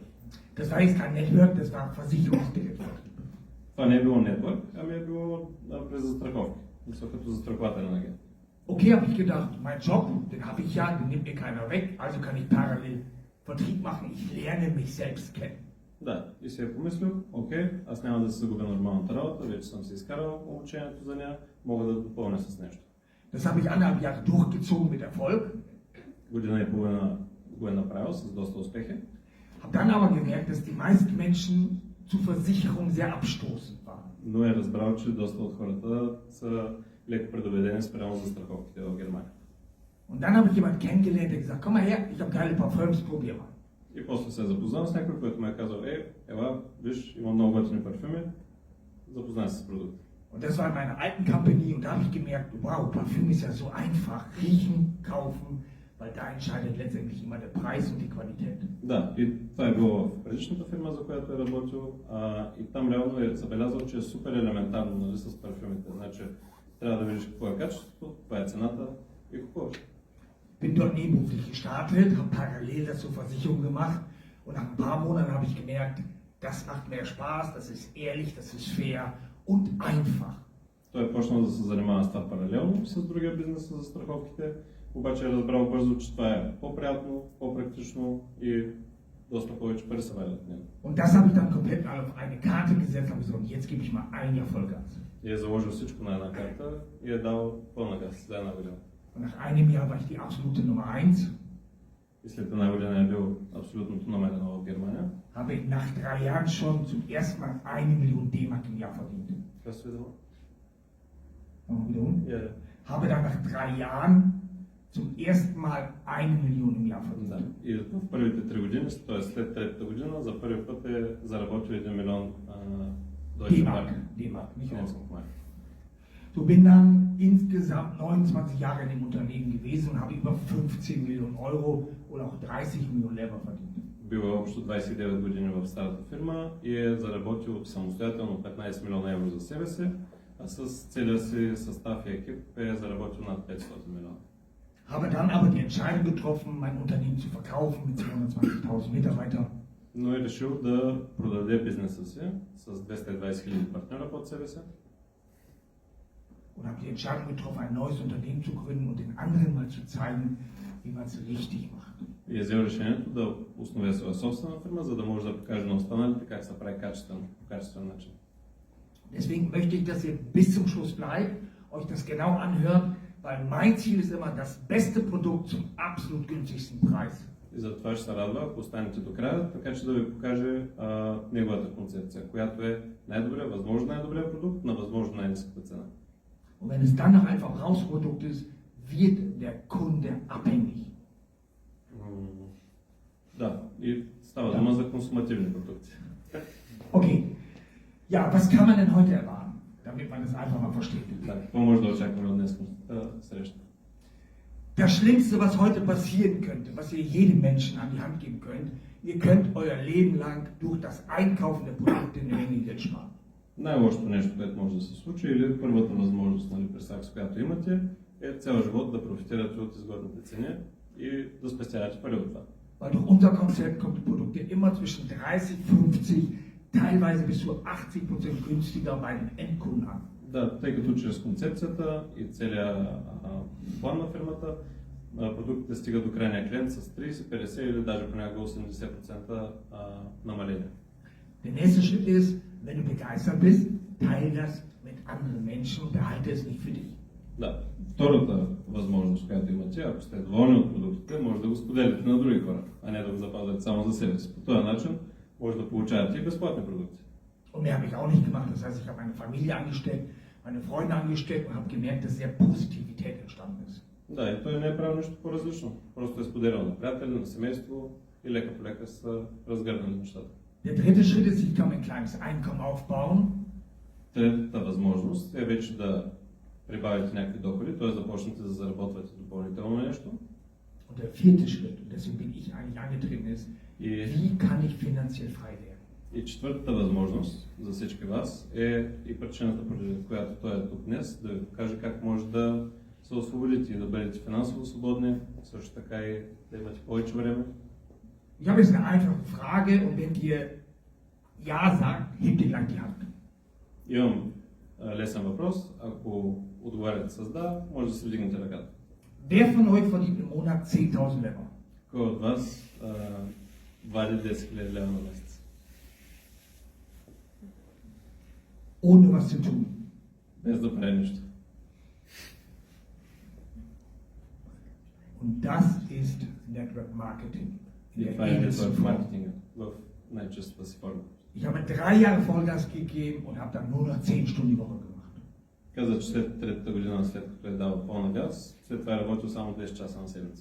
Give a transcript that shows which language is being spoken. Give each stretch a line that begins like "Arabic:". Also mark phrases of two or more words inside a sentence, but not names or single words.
German: Das war jetzt kein Network, das war Versicherungsdirektorvertrieb.
Bulgarian: Това не е било нетворк, ами е било през застраховки, като застрахователен агент.
German: Okay, habe ich gedacht, mein Job, den habe ich ja, den nimmt mir keiner weg, also kann ich parallel Vertrieb machen, ich lerne mich selbst kennen.
Bulgarian: Да, и си е помислил, окей, аз няма да се загубя нормалната работа, вече съм се изкарал обучението за нея, мога да допълня с нещо.
German: Das habe ich 1,5 Jahre durchgezogen mit Erfolg.
Bulgarian: Година и половина го е направил с доста успехи.
German: Habe dann aber gemerkt, dass die meisten Menschen zu Versicherungen sehr abstoßend waren.
Bulgarian: Но е разбрал, че доста от хората са леко предубедени спрямо застраховките в Германия.
German: Und dann habe ich jemanden kennengelernt, der gesagt, komm mal her, ich habe geile Parfüms, probier mal.
Bulgarian: И после се е запознал с някой, който му е казал, ела, виж, има много готини парфюми, запознай се с продукта.
German: Und das war in meiner alten Company und da habe ich gemerkt, wow, Parfüm ist ja so einfach, riechen, kaufen, weil da entscheidet letztendlich immer der Preis und die Qualität.
Bulgarian: Да, и това е било в предишната фирма, за която е работил, и там реално е забелязал, че е супер елементарно, нали, с парфюмите. Значи, трябва да видиш какво е качеството, каква е цената и купуваш.
German: Bin dort nebenberuflich gestartet, habe parallel das zur Versicherung gemacht und nach ein paar Monaten habe ich gemerkt, das macht mehr Spaß, das ist ehrlich, das ist fair und einfach.
Bulgarian: Той е почнал да се занимава с това паралелно с другия бизнес за страховките, обаче е разбрал бързо, че това е по-приятно, по-практично и доста повече пари се вадят от него.
German: Und das habe ich dann komplett auf eine Karte gesetzt und gesagt, jetzt gebe ich mal ein Jahr Vollgas.
Bulgarian: И е заложил всичко на една карта и е дал пълна газ за една година.
German: Und nach einem Jahr war ich die absolute Nummer 1.
Bulgarian: И след една година е бил абсолютното номер 1 в Германия.
German: Habe ich nach 3 Jahren schon zum ersten Mal 1 Million D-Mark im Jahr verdient. Kannst du wiederholen? Wiederholen? Ja. Habe dann nach 3 Jahren zum ersten Mal 1 Million im Jahr verdient.
Bulgarian: Да. И в първите 3 години, т.е. след третата година, за първи път е заработил 1 милион
German: D-Mark, nicht Euro. Euro. So bin dann insgesamt 29 Jahre in dem Unternehmen gewesen und habe über 15 Millionen Euro oder auch 30 Millionen Lever verdient.
Bulgarian: Бил е общо 29 години в старата фирма и е заработил самостоятелно 15 милиона евро за себе си, а с целия си състав и екип е заработил над 500 милиона.
German: Habe dann aber die Entscheidung getroffen, mein Unternehmen zu verkaufen mit 220.000 Mitarbeitern.
Bulgarian: Но е решил да продаде бизнеса си с 220 хиляди партньора под себе си.
German: Und habe die Entscheidung getroffen, ein neues Unternehmen zu gründen und den anderen mal zu zeigen, wie man es richtig macht.
Bulgarian: И е взел решението да основе своя собствена фирма, за да може да покаже на останалите как се прави по качествен начин.
German: Deswegen möchte ich, dass ihr bis zum Schluss bleibt, euch das genau anhört, weil mein Ziel ist immer das beste Produkt zum absolut günstigsten Preis.
Bulgarian: И затова ще се радва, ако останете до края, така че да ви покаже неговата концепция, която е възможно най-добрия продукт на възможно най-ниската цена.
German: Und wenn es dann noch ein Verbrauchsprodukt ist, wird der Kunde abhängig.
Bulgarian: Да, и става дума за консумативни продукти.
German: Okay, ja, was kann man denn heute erwarten, damit man das einfach mal versteht?
Bulgarian: Да, какво може да очакваме от днескната среща?
German: Das Schlimmste, was heute passieren könnte, was ihr jedem Menschen an die Hand geben könnt, ihr könnt euer Leben lang durch das Einkaufen der Produkte eine Menge Geld sparen.
Bulgarian: Най-лошото нещо, което може да се случи, или първата възможност, нали, през акс, която имате, цял живот да профитирате от изгодните цени и да спестявате пари от това.
German: Weil durch unser Konzept kommen die Produkte immer zwischen 30, 50, teilweise bis zu 80% günstiger bei den Endkunden an.
Bulgarian: Да, тъй като чрез концепцията и целият план на фирмата, продуктите стигат до крайния клиент с 30, 50 или даже понякога 80% намаление.
German: Der nächste Schritt ist, wenn du begeistert bist, teile das mit anderen Menschen und behalte es nicht für dich.
Bulgarian: Да, втората възможност, която имате, ако сте доволни от продуктите, може да го споделите на други хора, а не да го запазвате само за себе си. По този начин може да получавате и безплатни продукти.
German: Und mehr habe ich auch nicht gemacht. Das heißt, ich habe meine Familie angesteckt, meine Freunde angesteckt und habe gemerkt, dass sehr Positivität entstanden ist.
Bulgarian: Да, и той не е правил нищо по-различно. Просто е споделял на приятели, на семейство и лека по лека са разгърнали нещата.
German: Der dritte Schritt ist, ich kann ein kleines Einkommen aufbauen.
Bulgarian: Третата възможност е вече да прибавите някакви доходи, т.е. да почнете да заработвате допълнително нещо.
German: Und der vierte Schritt, und deswegen bin ich eigentlich angetreten, ist,
Bulgarian: И,
German: wie kann ich finanziell frei werden?
Bulgarian: и четвъртата възможност за всички вас е и причината, поради която той е тук днес, да ви покаже как може да се освободите и да бъдете финансово свободни, също така и да имате повече време.
German: Ich habe jetzt eine einfache Frage und wenn ihr Ja sagt, hebt ihr gleich die Hand.
Bulgarian: Имам лесен въпрос. Ако отговаряте с да, може да се вдигнете ръката.
German: Wer von euch verdient im Monat 10.000 Euro?
Bulgarian: Кой от вас вади 10 000 лева на месец?
German: Ohne was zu tun.
Bulgarian: Без да прави нищо.
German: Und das ist
English: Network Marketing.
German: In
Bulgarian: И
German: der
Bulgarian: това е
German: edelsten
Bulgarian: нетворк
German: Form.
Bulgarian: маркетинга в най-честата си форма.
German: Ich habe 3 Jahre Vollgas gegeben und habe dann nur noch 10 Stunden die Woche gemacht.
Bulgarian: Каза, че след третата година, след като е дал пълна газ, след това е работил само 10 часа на седмица.